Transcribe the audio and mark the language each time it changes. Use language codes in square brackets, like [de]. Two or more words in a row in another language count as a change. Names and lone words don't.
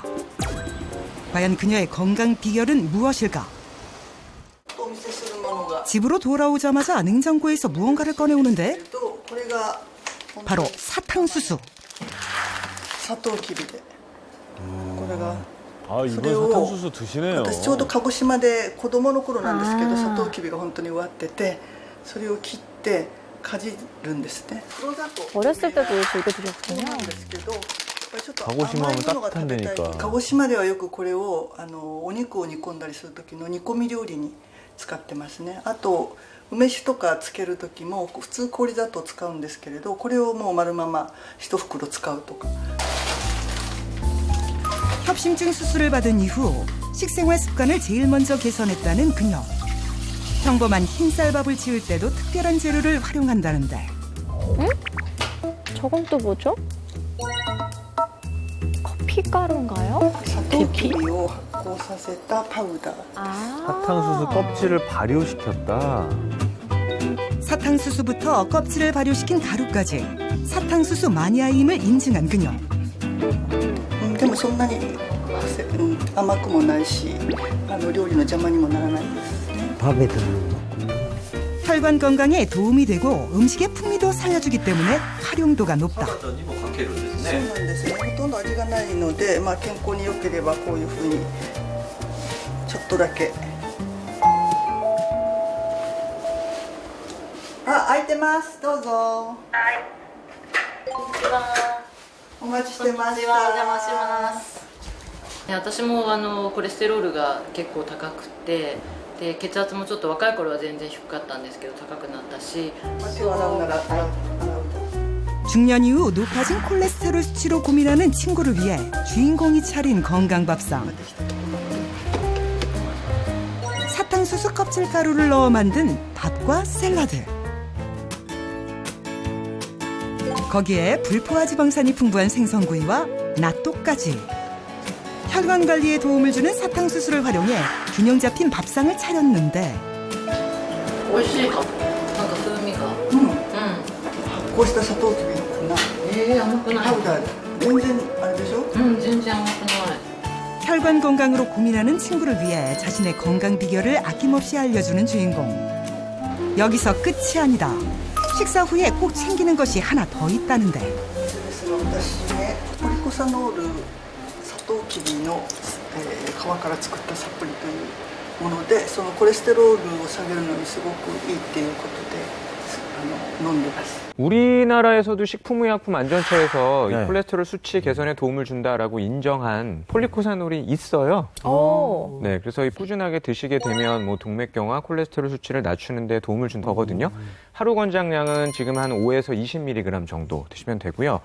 [ko] 과연 그녀의 건강 비결은 무엇일까? 집으로 돌아오자마자 냉장고에서 무언가를 꺼내오는데 바로 사탕수수. 아, 이번 사탕수수 드시네요. [ja] 私ちょうど鹿児島で子供の頃なんですけどサトウキビが本当に植わっててそれを切ってかじるんですね。 [ko] 어렸을 때도 즐겨 드셨군요. 鹿児島 하면 따뜻한 데니까. [ja] 鹿児島ではよくこれをお肉を煮込んだりする時の煮込み料理に使ってますね。あと梅酒とかつける時も普通氷砂糖使うんですけれどこれをもう丸まま一袋使うとか。 [ko] 협심증 수술을 받은 이후 식생활 습관을 제일 먼저 개선했다는 그녀. 평범한 흰쌀밥을 지을 때도 특별한 재료를 활용한다는데. 응? 저건 또 뭐죠? 커피가루인가요? 사토우키비를 [ja] 発酵させた [ko] 파우더. 사탕수수 껍질을 발효시켰다. 사탕수수부터 껍질을 발효시킨 가루까지 사탕수수 마니아임을 인증한 그녀. [ja] でもそんなに甘くもないし料理の邪魔にもならないですね。 [ko] 밥에 들어는 거. 혈관 건강에 도움이 되고 음식의 풍미도 살려주기 때문에 활용도가 높다. [ja] そうなんですね。ほとんど味がないので、健康に良ければこういうふうにちょっとだけ。あ、開いてます。どうぞ。はい。こんにちは。お待ちしてました。お邪魔します。私もコレステロールが結構高くてで血圧もちょっと若い頃は全然低かったんですけど高くなったし [ko] 중년 이후 높아진 콜레스테롤 수치로 고민하는 친구를 위해 주인공이 차린 건강밥상. 사탕수수 껍질 가루를 넣어 만든 밥과 샐러드. 거기에 불포화 지방산이 풍부한 생선구이와 나또까지. 혈관 관리에 도움을 주는 사탕수수를 활용해 균형 잡힌 밥상을 차렸는데 [ja] 美味しいかも。なんか風味が。発酵したサトウキビの粉。甘くない。パウダーで。全然あれでしょ？全然甘くない。 [ko] 혈관 건강으로 고민하는 친구를 위해 자신의 건강 비결을 아낌없이 알려주는 주인공. 여기서 끝이 아니다. 식사 후에 꼭 챙기는 것이 하나 더 있다는데. [ja] 私ね、ポリコサノールサトウキビの皮から作ったサプリというもので、そのコレステロールを下げるのにすごくいいっていうことで飲んでます。 [ko] 우리나라에서도 식품의약품안전처에서 이 콜레스테롤 수치 개선에 도움을 준다라고 인정한 폴리코사놀이 있어요. 네, 그래서 꾸준하게 드시게 되면 뭐 동맥경화, 콜레스테롤 수치를 낮추는 데 도움을 준 거거든요. 하루 권장량은 지금 한 5에서 20mg 정도 드시면 되고요.